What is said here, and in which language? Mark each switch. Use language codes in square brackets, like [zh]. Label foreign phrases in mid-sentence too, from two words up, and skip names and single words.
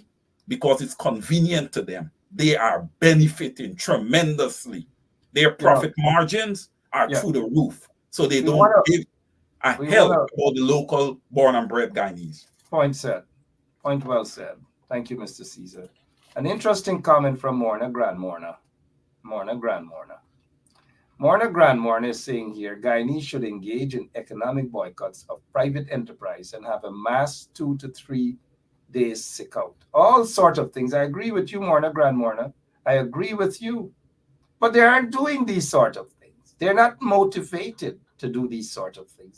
[en] Because it's convenient to them. They are benefiting tremendously. Their profit margins are through the roof. So they don't give a hell about the local born and bred Guyanese. Point said. Point well said. Thank you, Mr. Caesar. An interesting comment from Morna Grand Morna. Morna Grand Morna. Morna Grand Morna is saying here, Guyanese should engage in economic boycotts of private enterprise and have a mass 2 to 3 days sick out. All sorts of things. I agree with you, Morna Grand Morna. I agree with you. But they aren't doing these sort of things. They're not motivated to do these sort of things.